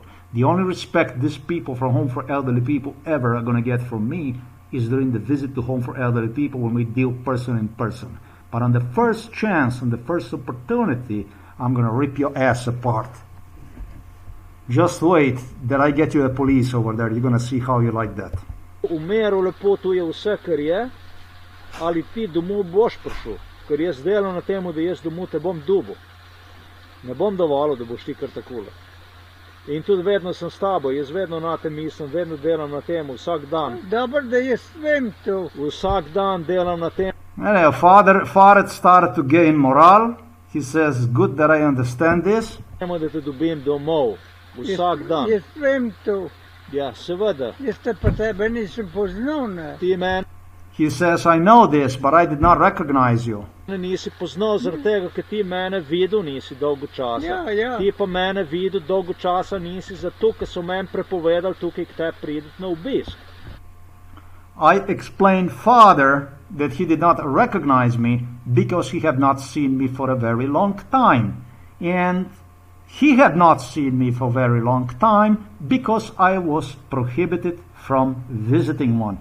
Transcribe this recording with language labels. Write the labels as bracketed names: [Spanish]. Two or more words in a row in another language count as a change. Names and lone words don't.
[English] The only respect these people from Home for Elderly People ever are going to get from me is during the visit to Home for Elderly People when we deal person in person. But on the first chance, on the first opportunity, I'm going to rip your ass apart. Just wait that I get you a police over there. You're going to see how you like that. [Slovenian] Umeru lepo tu je vse, kar je, ali ti domov boš prišel, ker jaz delam na temu, da jaz domov te bom dubil. Ne bom dovolil, da boš ti kar takole. In tudi vedno sem s tabo, jaz vedno na tem mislim, vedno delam na temu, vsak dan. Dobro, da jaz vem to. Vsak dan delam na tem. [English] Anyway, father started to gain morale. He says, good that I understand this. [Slovenian] Da te dobim domov, vsak dan. Jaz vem to. Ja, seveda. Jaz te pa tebe nisem poznal, ne. Ti mene [English] He says, I know this, but I did not recognize you. [Slovenian] nisi poznal zaradi tega, ker ti mene videl nisi dolgo časa. Ja, ja. Ti pa mene videl dolgo časa nisi zato, ker so meni prepovedali tukaj k te prideti na obisk. [English] I explained father that he did not recognize me because he had not seen me for a very long time. And he had not seen me for a very long time because I was prohibited from visiting one.